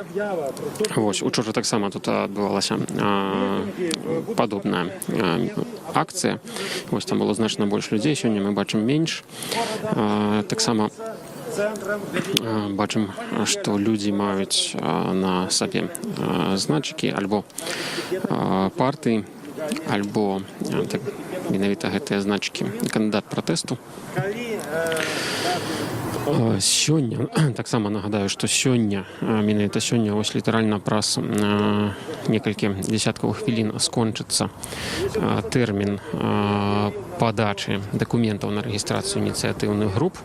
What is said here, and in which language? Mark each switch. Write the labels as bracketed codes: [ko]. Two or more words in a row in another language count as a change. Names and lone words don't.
[uk] Ось, учора так само тут відбувалася подобна акція. Ось там було значно більше людей, сьогодні ми бачимо менше. Так само бачимо, що люди мають на собі значки або партії, або так, [be] менавіта гэтыя значки кандидат протесту. Сёння, так само нагадаю, што сёння, менавіта сёння, ось літаральна праз некалькі десяткавых хвілін скончыцца тэрмін падачы дакументаў на рэгістрацыю ініцыятыўных груп.